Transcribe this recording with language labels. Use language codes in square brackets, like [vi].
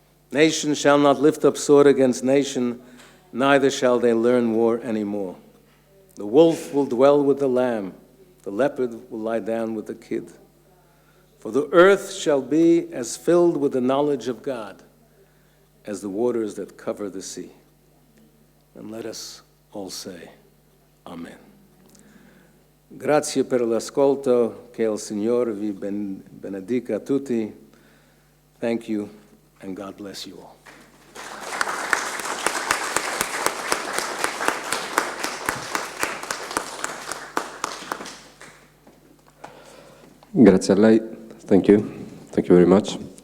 [en] Nation shall not lift up sword against nation, neither shall they learn war anymore. The wolf will dwell with the lamb, the leopard will lie down with the kid. For the earth shall be as filled with the knowledge of God as the waters that cover the sea. And let us all say, Amen. [it] Grazie per l'ascolto, che il Signore vi benedica tutti. [en] Thank you, and God bless you all. [it] Grazie a lei. [en] Thank you. Thank you very much.